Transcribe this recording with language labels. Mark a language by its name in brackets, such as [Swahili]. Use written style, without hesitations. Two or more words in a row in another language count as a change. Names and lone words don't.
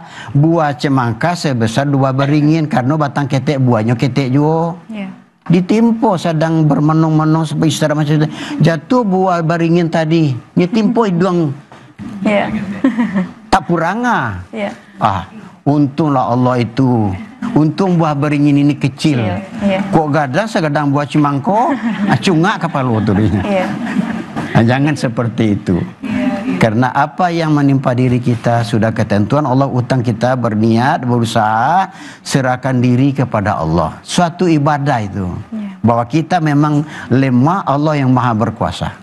[Indonesian] Buah cemangka sebesar buah beringin. Karena batang ketek, buahnya ketek juga. Ditimpo sedang bermenung-menung seperti istirahat macam itu. Jatuh buah beringin tadi. Ditimpo hidung. Tak puranga. Untunglah Allah itu. Untung buah beringin ini kecil. [Minangkabau] Kok gadang segadang buah cemangko, cungak kepala tu dia. [Indonesian] Jangan seperti itu. Karena apa yang menimpa diri kita sudah ketentuan Allah. Utang kita berniat, berusaha, serahkan diri kepada Allah. Suatu ibadah itu. Bahwa kita memang lemah, Allah yang maha berkuasa.